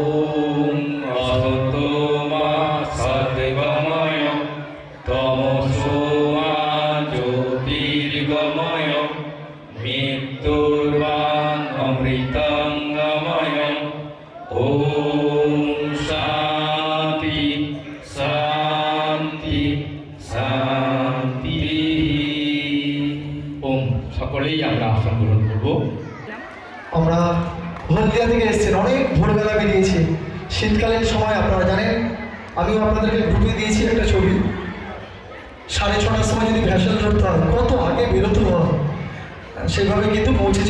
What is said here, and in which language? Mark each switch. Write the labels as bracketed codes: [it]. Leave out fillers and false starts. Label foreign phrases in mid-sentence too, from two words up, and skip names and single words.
[sa] असतो मा सद्गमय तमसो मा ज्योतिर्गमय मृत्युर्वामृतङ्गमय ॐ शान्ति शान्ति শান্তি। [bn] ওম সকলেই আমরা আসন গ্রহণ করব। আমরা হলদিয়া থেকে এসেছেন, অনেক ভোরবেলা বেরিয়েছি। শীতকালীন সময় আপনারা জানেন, আমিও আপনাদেরকে গ্রুপে দিয়েছি একটা ছবি। 6:30টার সময় যদি ভ্যাসেল ধরতে হয় কত আগে বেরোতে হয়, সেভাবে কিন্তু পৌঁছেছেন।